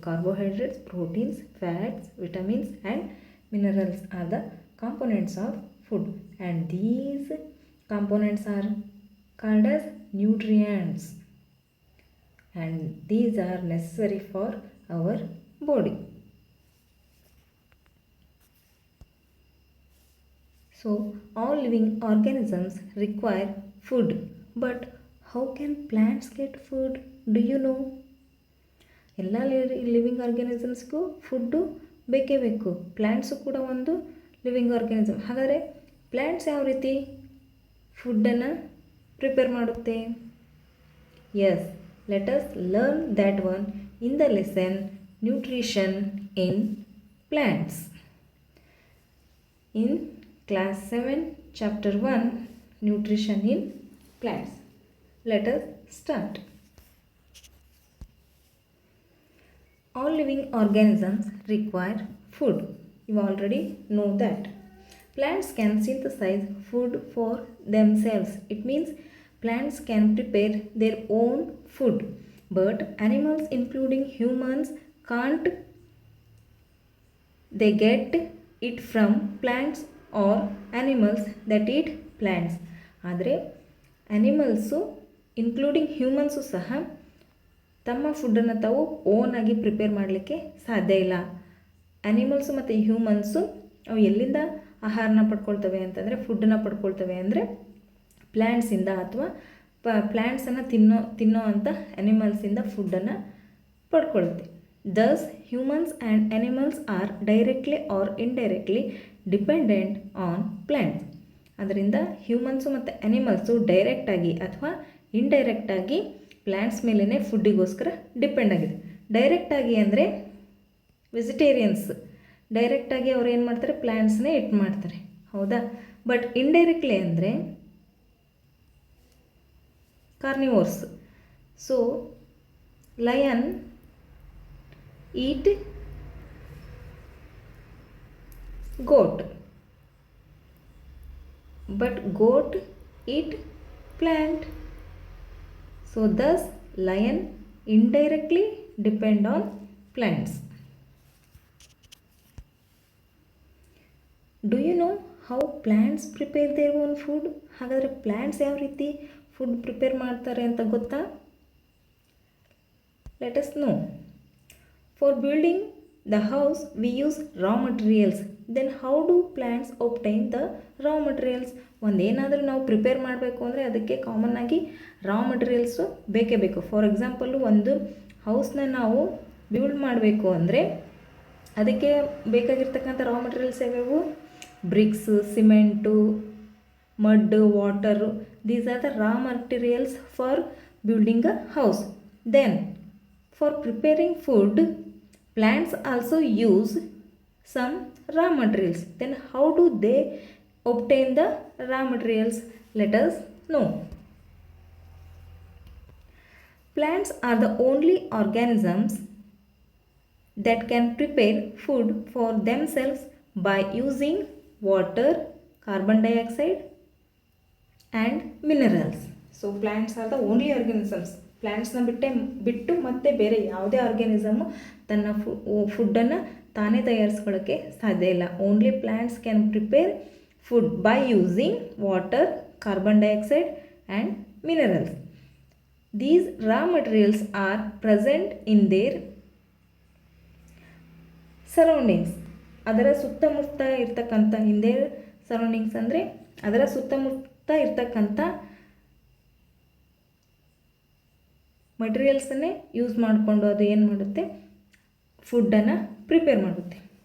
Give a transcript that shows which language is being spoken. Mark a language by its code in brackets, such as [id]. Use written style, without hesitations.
[en] Carbohydrates, proteins, fats, vitamins and minerals are the components of food, and these components are called as nutrients, and these are necessary for our body. So all living organisms require food, but how can plants get food? Do you know? [kn] ಎಲ್ಲ living ಆರ್ಗ್ಯಾನಿಸಮ್ಸ್ಗೂ food ಬೇಕೇ ಬೇಕು. Plants ಕೂಡ ಒಂದು living organism. ಹಾಗಾದರೆ plants ಯಾವ ರೀತಿ ಫುಡ್ಡನ್ನು prepare ಮಾಡುತ್ತೆ? [en] Yes, let us learn that one in the lesson Nutrition in Plants. In class 7 chapter 1 Nutrition in Plants. Let us start. All living organisms require food. You already know that. Plants can synthesize food for themselves. It means plants can prepare their own food. But animals including humans can't. They get it from plants or animals that eat plants. [kn] ಆದರೆ animals including ಹ್ಯೂಮನ್ಸು ಸಹ ತಮ್ಮ ಫುಡ್ಡನ್ನು ತಾವು ಓನಾಗಿ prepare ಮಾಡಲಿಕ್ಕೆ ಸಾಧ್ಯ ಇಲ್ಲ. Animals ಮತ್ತು ಹ್ಯೂಮನ್ಸು ಅವು ಎಲ್ಲಿಂದ ಆಹಾರನ ಪಡ್ಕೊಳ್ತವೆ ಅಂತಂದರೆ, ಫುಡ್ಡನ್ನು ಪಡ್ಕೊಳ್ತವೆ ಅಂದರೆ ಪ್ಲ್ಯಾಂಟ್ಸಿಂದ ಅಥವಾ ಪ್ಲ್ಯಾಂಟ್ಸನ್ನು ತಿನ್ನೋ ಅಂಥ ಆ್ಯನಿಮಲ್ಸಿಂದ ಫುಡ್ಡನ್ನು ಪಡ್ಕೊಳ್ಳುತ್ತೆ. [en] Thus humans and animals are directly or indirectly dependent on plants. [kn] ಅದರಿಂದ ಹ್ಯೂಮನ್ಸು ಮತ್ತು ಆ್ಯನಿಮಲ್ಸು ಡೈರೆಕ್ಟಾಗಿ ಅಥವಾ ಇಂಡೈರೆಕ್ಟಾಗಿ ಪ್ಲ್ಯಾಂಟ್ಸ್ ಮೇಲೇ ಫುಡ್ಡಿಗೋಸ್ಕರ ಡಿಪೆಂಡ್ ಆಗಿದೆ. ಡೈರೆಕ್ಟಾಗಿ ಅಂದರೆ ವೆಜಿಟೇರಿಯನ್ಸ್ ಡೈರೆಕ್ಟಾಗಿ ಅವ್ರು ಏನು ಮಾಡ್ತಾರೆ, ಪ್ಲ್ಯಾಂಟ್ಸ್ನೇ ಇಟ್ ಮಾಡ್ತಾರೆ, ಹೌದಾ? [en] But indirectly ಅಂದರೆ carnivores. So lion eat goat, but goat eat plant. So thus lion indirectly depend on plants. Do you know how plants prepare their own food? [kn] ಹಾಗಾದರೆ ಪ್ಲ್ಯಾಂಟ್ಸ್ ಯಾವ ರೀತಿ ಫುಡ್ ಪ್ರಿಪೇರ್ ಮಾಡ್ತಾರೆ ಅಂತ ಗೊತ್ತಾ? [en] Let us know. For building the house we use raw materials. Then how do plants obtain the raw materials? [kn] ಒಂದೇನಾದರೂ ನಾವು prepare ಮಾಡಬೇಕು ಅಂದರೆ ಅದಕ್ಕೆ ಕಾಮನ್ ಆಗಿ ರಾ ಮಟೀರಿಯಲ್ಸು ಬೇಕೇ ಬೇಕು. ಫಾರ್ ಎಕ್ಸಾಂಪಲ್ಲು ಒಂದು ಹೌಸ್ನ ನಾವು ಬಿಲ್ಡ್ ಮಾಡಬೇಕು ಅಂದರೆ ಅದಕ್ಕೆ ಬೇಕಾಗಿರ್ತಕ್ಕಂಥ ರಾ ಮಟೀರಿಯಲ್ಸ್ ಯಾವ್ಯಾವು? [en] Bricks, cement, mud, water. These are the raw materials for building a house. Then for preparing food, plants also use some raw materials. Then how do they obtain the raw materials? Let us know. Plants are the only organisms that can prepare food for themselves by using water, carbon dioxide and minerals. So plants are the only organisms. [kn] ಪ್ಲ್ಯಾಂಟ್ಸ್ನ ಬಿಟ್ಟು ಮತ್ತೆ ಬೇರೆ ಯಾವುದೇ ಆರ್ಗ್ಯಾನಿಸಮು ತನ್ನ ಫುಡ್ಡನ್ನು ತಾನೇ ತಯಾರಿಸ್ಕೊಳ್ಳೋಕ್ಕೆ ಸಾಧ್ಯ ಇಲ್ಲ. [en] Only plants can prepare food by using water, carbon dioxide and minerals. These raw materials are present in their surroundings. [kn] ಅದರ ಸುತ್ತಮುತ್ತ ಇರ್ತಕ್ಕಂಥ ಹಿಂದೆ ಸರೌಂಡಿಂಗ್ಸ್ ಅಂದರೆ ಅದರ ಸುತ್ತಮುತ್ತ ಇರ್ತಕ್ಕಂಥ ಮಟೀರಿಯಲ್ಸನ್ನೇ ಯೂಸ್ ಮಾಡಿಕೊಂಡು ಅದು ಏನು ಮಾಡುತ್ತೆ, ಫುಡ್ಡನ್ನು ಪ್ರಿಪೇರ್ ಮಾಡುತ್ತೆ.